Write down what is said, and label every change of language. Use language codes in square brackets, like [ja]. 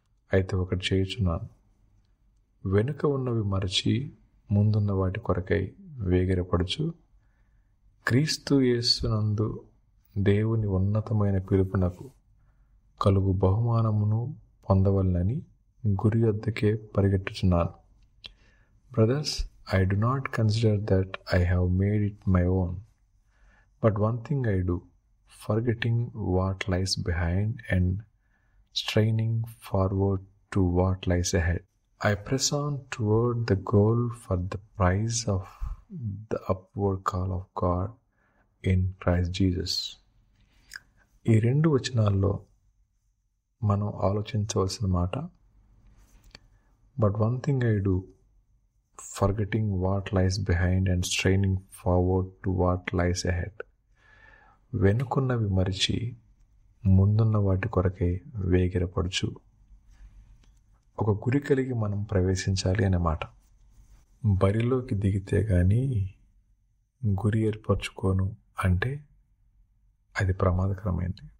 [te] అయితే ఒకటి చేయుచున్నాను, వెనుక ఉన్నవి మరచి ముందున్న వాటి కొరకై వేగిరపడుచు క్రీస్తు యేసునందు దేవుని ఉన్నతమైన పిలుపునకు కలుగు బహుమానమును పొందవలనని గురి వద్దకే పరిగెట్టుచున్నాను. [en] Brothers, I do not consider that I have made it my own, but one thing I do, forgetting what lies behind and straining forward to what lies ahead. I press on toward the goal for the prize of the upward call of God in Christ Jesus. [te] ఈ 2 వచనాల్లో మనం ఆలోచించవలసిన మాట, [en] But one thing I do, forgetting what lies behind and straining forward to what lies ahead. [te] వెనుకున్నవి మరిచి ముందున్న వాటి కొరకై వేగిరపడుచు. ఒక గురి కలిగి మనం ప్రవేశించాలి అనే మాట. బరిలోకి దిగితే కానీ గురి ఏర్పరచుకోను అంటే అది ప్రమాదకరమైంది.